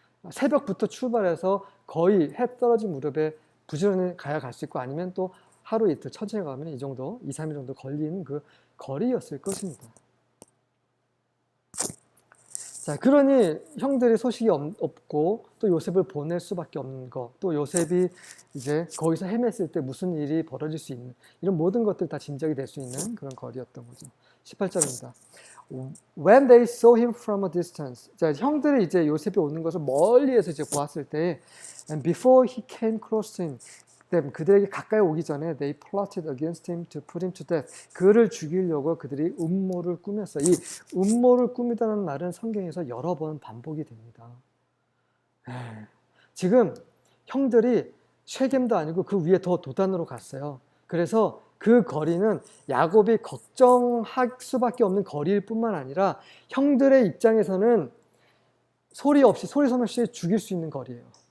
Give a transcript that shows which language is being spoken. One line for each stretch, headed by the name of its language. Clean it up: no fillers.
Korean: 새벽부터 출발해서 거의 해 떨어진 무렵에 부지런히 가야 갈 수 있고, 아니면 또 하루 이틀 천천히 가면 이 정도, 2, 3일 정도 걸리는 그 거리였을 것입니다. 자, 그러니 형들이 소식이 없고 또 요셉을 보낼 수밖에 없는 것, 또 요셉이 이제 거기서 헤맸을 때 무슨 일이 벌어질 수 있는, 이런 모든 것들 다 짐작이 될 수 있는 그런 거리였던 거죠. 18절입니다.
English: When they saw him from a distance.
Korean: 자, 형들이 이제 요셉이 오는 것을 멀리에서 이제 보았을 때,
English: and before he came close to him,
Korean: 그들에게 가까이 오기 전에
English: they plotted against him to put him to death.
Korean: 그를 죽이려고 그들이 음모를 꾸몄어요. 이 음모를 꾸미다는 말은 성경에서 여러 번 반복이 됩니다. 지금 형들이 쉐겜도 아니고 그 위에 더 도단으로 갔어요. 그래서 그 거리는 야곱이 걱정할 수밖에 없는 거리일 뿐만 아니라 형들의 입장에서는 소리 소리 없이 죽일 수 있는 거리예요.